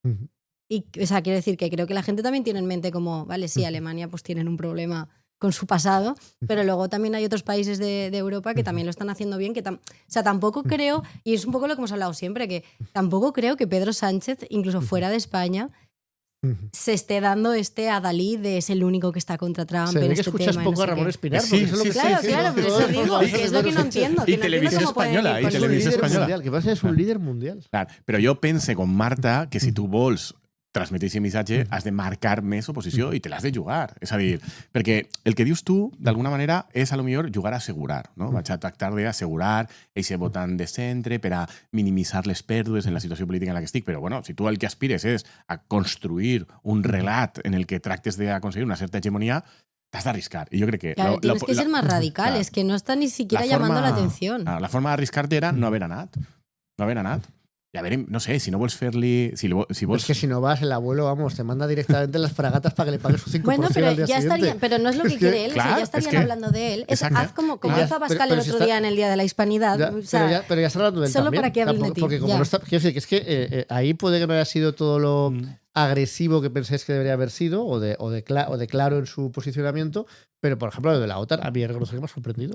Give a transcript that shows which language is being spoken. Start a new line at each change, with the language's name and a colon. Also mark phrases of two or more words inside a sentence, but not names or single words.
Spanish: Y, o sea, quiero decir que creo que la gente también tiene en mente como, vale, sí, Alemania pues tienen un problema con su pasado, pero luego también hay otros países de Europa que también lo están haciendo bien, o sea, tampoco creo, y es un poco lo que hemos hablado siempre, que tampoco creo que Pedro Sánchez, incluso fuera de España, se esté dando adalid de es el único que está contra Trump Se ve en que este escuchas tema. poco no a sé Ramón qué. Espinar, Sí, porque eso es lo sí, que Claro, está diciendo claro, pero todo eso el digo, rato. que es lo que no entiendo. Y Que no entiendo Televisión cómo pueden Española, ir y por su Televisión líder. Española. Mundial, que pasa es un líder mundial.
Catalan: Clar, però jo pense com Marta que si tu vols transmetre aquest missatge, has de marcar més oposició i te l'has de jugar. És a dir, perquè el que dius tu, d'alguna manera, és a lo millor jugar a assegurar. No? Vaig a tractar d'assegurar aquest votant de centre per a minimitzar les pèrdues en la situació política en la que estic. Però, bueno, si tu el que aspires és a construir un relat en el que tractes d'aconseguir una certa hegemonia, t'has d'arriscar.
Spanish: Y yo creo que... Claro, tienes que ser más radical, claro. Es que no está ni siquiera llamando la atención.
Catalan: La forma de arriscar-te era no haver anat. No haver anat.
Spanish: Y a ver,
Catalan: no sé, si no vols fer-li... Si vols...
Spanish: Es que si no vas, el abuelo, vamos, te manda directamente las fragatas para que le pagues un 5% bueno, pero al día ya siguiente. Estaría, pero no es lo que quiere él, claro, o sea, ya estarían hablando de él. Haz como hizo Abascal el otro día en el Día de la Hispanidad. Ya, o sea, pero ya está hablando de él solo también. para que hablen de ti. Porque como no está... Quiero decir, que es que ahí puede que no haya sido todo lo agresivo que pensáis que debería haber sido, o de claro en su posicionamiento, pero, por ejemplo, lo de la OTAN, a mí reconocer que me ha sorprendido.